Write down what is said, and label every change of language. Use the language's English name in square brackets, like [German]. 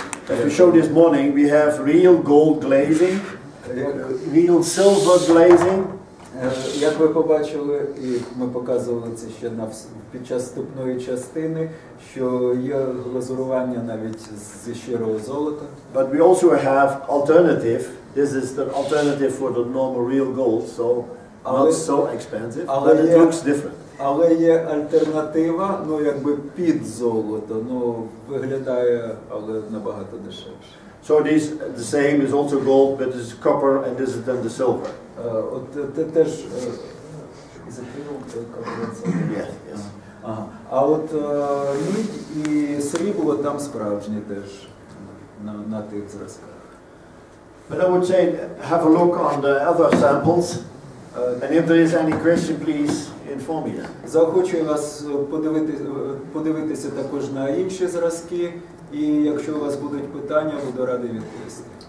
[English] As we showed this morning, we have real gold glazing, real silver glazing. [Ukrainian] Як ви побачили, і ми показували це ще під час вступної частини, що є глазурування навіть зі щирого золота. [English] But we also have alternative. This is the alternative for the normal real gold, so not so expensive, but it looks different. [Ukrainian] Але є альтернатива, якби під золото, виглядає, але набагато дешевше. [English] So this the same is also gold, but this is copper and this is then the silver. [Ukrainian] От теж [English] Yes. [Ukrainian] А от мідь і срібло там справжні теж на тих зразках. [English] But I would say have a look on the other samples, and if there is any question, please inform me. [Ukrainian] Заохочую вас подивитися також на інші зразки, і якщо у вас будуть питання, буду радий відповісти.